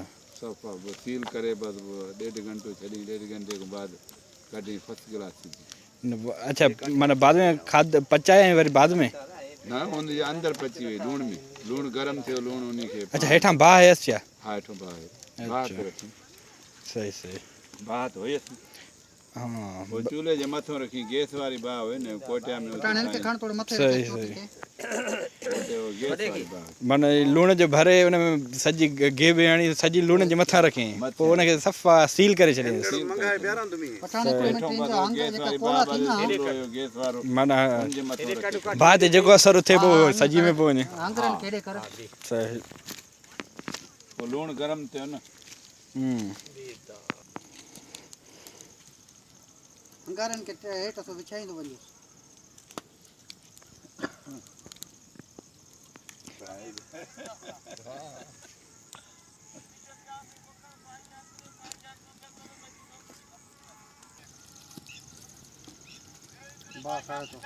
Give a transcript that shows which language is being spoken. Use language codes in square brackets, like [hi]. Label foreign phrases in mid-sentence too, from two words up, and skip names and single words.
[sd] सफ़ा सील करे बसि 1.5 घंटो छॾी 1.5 घंटे खां बाद कॾहिं फस्ट क्लास सिॼी अच्छा माना बाद में खाद पचाए ऐं वरी बाद में न हुनजे अंदरि पची वई लूण में लूण गरम थियो लूण उनी खे अच्छा हेठां बाह है छा हा हेठों बाहि बाह ते रखी सही सही बाह तो हुयसि हाँ वो चूल्हे जे मथों रखी गैस वारी बाह हुई न कोटिया में पठाण हिन खे खण थोरो मथे सही, रखो, सही। चोटी वो गैस वारी बाह माना लूण जो भरे हुन में सॼी गेबे हणी सॼी लूण जे मथां रखी पोइ हुनखे सफ़ा सील करे छॾियईंसि मंगाए ॿियारां तुमी के पठाण हिकिड़ो मिंट हेठों ईंदो बस अंदरि गैस जेका वारी कोला बाह थी न चूल्हो हुयो गैस वारो माना उन जे मथों रखी बाह ते जेको असरु थिए पोइ सॼी में पोइ वञे अंदरनि केॾे कर सही वो लूण गरम थियो न अंगारनि खे हेठि असां विछाईंदो वञो बस आयो तो